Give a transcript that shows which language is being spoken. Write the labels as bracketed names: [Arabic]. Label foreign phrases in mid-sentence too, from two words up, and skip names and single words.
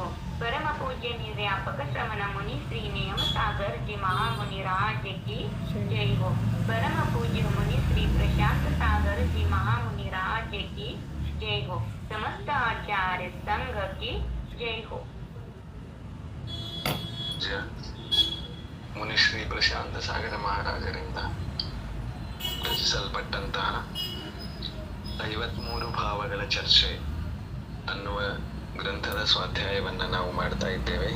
[Hindi] परम पूज्य निर्यापक श्रमण मुनि श्री नियम सागर जी महामुनि राज की जय हो. परम पूज्य मुनि श्री प्रशांत सागर जी महामुनि राज की जय हो. समस्त आचार्य संघ की जय हो. [Kannada] ಮುನಿಶ್ರೀ ಪ್ರಶಾಂತ ಸಾಗರ ಮಹಾರಾಜರಿಂದ ರಚಿಸಲ್ಪಟ್ಟಂತಹ 53 ಭಾವಗಳ ಚರ್ಚೆ ಅನ್ನುವ ಗ್ರಂಥದ ಸ್ವಾಧ್ಯಾಯವನ್ನು ನಾವು ಮಾಡ್ತಾ ಇದ್ದೇವೆ.